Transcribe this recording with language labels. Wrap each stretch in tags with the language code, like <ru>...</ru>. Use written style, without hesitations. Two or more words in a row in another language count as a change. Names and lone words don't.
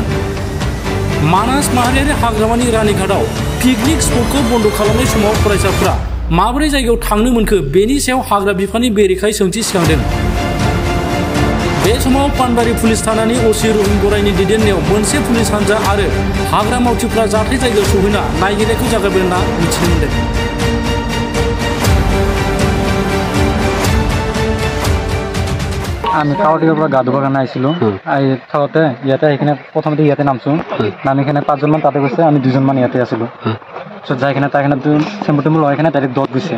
<brx>मानास माहारियारि हाग्रामानि रानीघाटआव पिकनिक स्पटखौ बन्द खालामनाय समाव फरायसाफोरा माबोरै जायगायाव थांनो मोनखो बेनि सायाव हाग्रा बिफाननि बेरेखायै सोंथि सिखांदों। बे समाव पानबारि पुलिस थानानि OC रहिम गरायनि दैदेननायाव मोनसे पुलिस हानजा आरो हाग्रा मावथिफ्रा जाथाय जायगायाव सौहैना नायगिरनायखौ जागायबाय होनना मिथिनो मोन्दों।</brx> <as>আমি কাৱাটিকাৰ পৰা গা ধুবৰ কাৰণে আহিছিলোঁ। আহি থাকোঁতে ইয়াতে সেইখিনি প্ৰথমতে ইয়াতে নামছোঁ। নামি কিনে 5জনমান তাতে গৈছে, আমি 2জনমান ইয়াতে আছিলোঁ। পিছত যাই কিনে তাইখানে চেম্পু টেম্পু লগাই কিনে ডাইৰেক্ট দত গৈছে।</as>